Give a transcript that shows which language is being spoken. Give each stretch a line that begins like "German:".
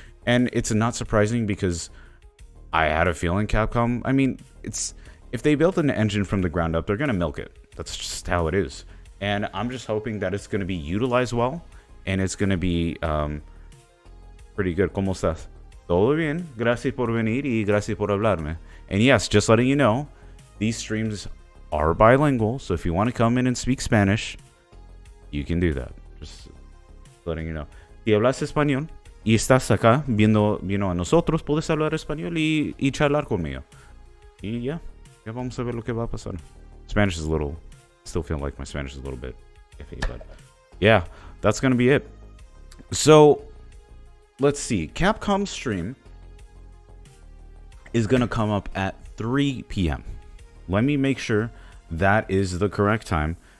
English: And it's not surprising, because I had a feeling Capcom, I mean, if they built an engine from the ground up, they're going to milk it. That's just how it is. And I'm just hoping that it's going to be utilized well, and it's going to be pretty good.
Spanish: ¿Cómo estás? Todo bien. Gracias por venir y gracias por hablarme.
English: And yes, just letting you know, these streams are bilingual, so if you want to come in and speak Spanish, you can do that. Just letting you know.
Spanish: Si hablas español y estás acá viendo a nosotros, puedes hablar español y charlar conmigo. Y ya vamos a ver lo que va a pasar.
English: Spanish is a little, still feel like my Spanish is a little bit iffy, but yeah, that's gonna be it. So let's see. Capcom stream is gonna come up at 3 p.m. Let me make sure that is the correct time.